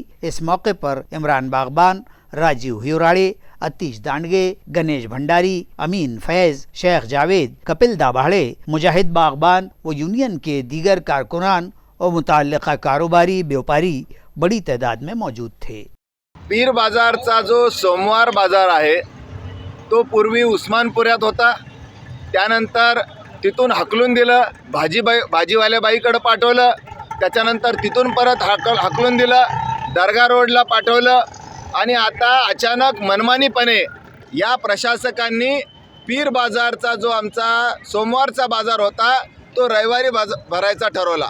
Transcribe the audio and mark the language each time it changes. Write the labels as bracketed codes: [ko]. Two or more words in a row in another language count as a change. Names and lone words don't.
[ur] اس موقع پر عمران باغبان، راجیو ہیوراڑے، اتیش دانڈگے، گنیش بھنڈاری، امین فیض، شیخ جاوید، کپل داباڑے، مجاہد باغبان و یونین کے دیگر کارکنان اور متعلقہ کاروباری بیوپاری بڑی تعداد میں موجود تھے۔ [mr] पीर बाजारचा जो सोमवार बाजार आहे तो पूर्वी उस्मानपुऱ्यात होता, त्यानंतर तिथून हकलून दिलं, भाजीवाल्या बाईकडे पाठवलं, त्याच्यानंतर तिथून परत हकलून दिलं, दर्गा रोडला पाठवलं आणि आता अचानक मनमानीपणे या प्रशासकांनी पीर बाजारचा जो आमचा सोमवारचा बाजार होता तो रविवारी भरायचा ठरवला।